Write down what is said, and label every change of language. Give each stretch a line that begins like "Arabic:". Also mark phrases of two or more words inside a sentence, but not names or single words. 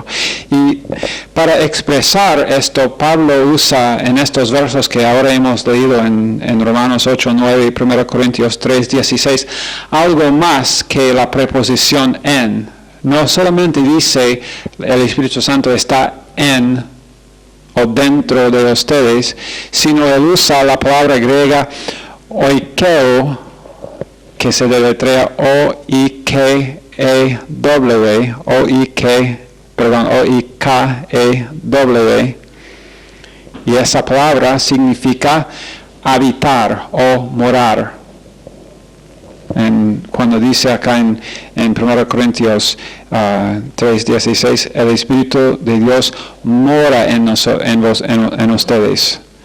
Spanish: Y para expresar esto, Pablo usa en estos versos que ahora hemos leído en Romanos 8, 9 y 1 Corintios 3, 16, algo más que la preposición en. No solamente dice el Espíritu Santo está en o dentro de ustedes, sino él usa la palabra griega oikeo, que se deletrea O-I-K-E-W, O-I-K-E-W, y esa palabra significa habitar o morar. Cuando dice acá en 1 Corintios 3:16, el Espíritu de Dios mora en ustedes.